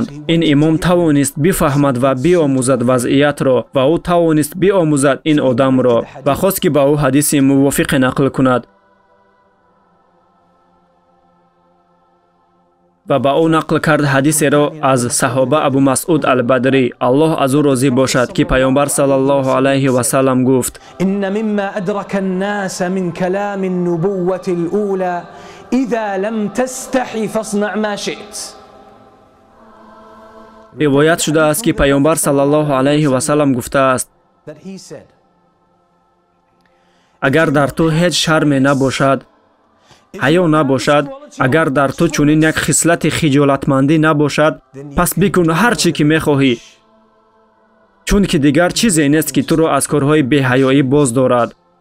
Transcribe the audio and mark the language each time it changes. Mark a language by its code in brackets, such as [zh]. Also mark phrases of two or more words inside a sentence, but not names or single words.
[tg] ин имом тавонист бифаҳмад ва биомӯзад вазъиятро ва ӯ тавонист биомӯзад ин одамро ва хост ки ба ӯ ҳадиси мувофиқе нақл кунад. ва ба ӯ нақл кард ҳадисеро аз саҳоба Абу Масъуд ал-Бадрӣ, Аллоҳ аз ӯ розӣ бошад, ки паёмбар [ar] صلى الله عليه وسلم [tg] гуфт: [ar] إن مما أدرك الناس من كلام النبوة الأولى إذا لم تستح فاصنع ما شئت. [tg] ривоят шудааст, ки паёмбар [ar] صلى الله عليه وسلم [tg] гуфтааст: агар дар ту ҳеҷ шарме набошад, ҳаё набошад, агар дар ту чунин як хислати хиҷолатмандӣ набошад, пас бикун ҳар чӣ ки мехоҳӣ, чунки дигар чизе нест, ки туро аз корҳои беҳаёӣ боз дорад.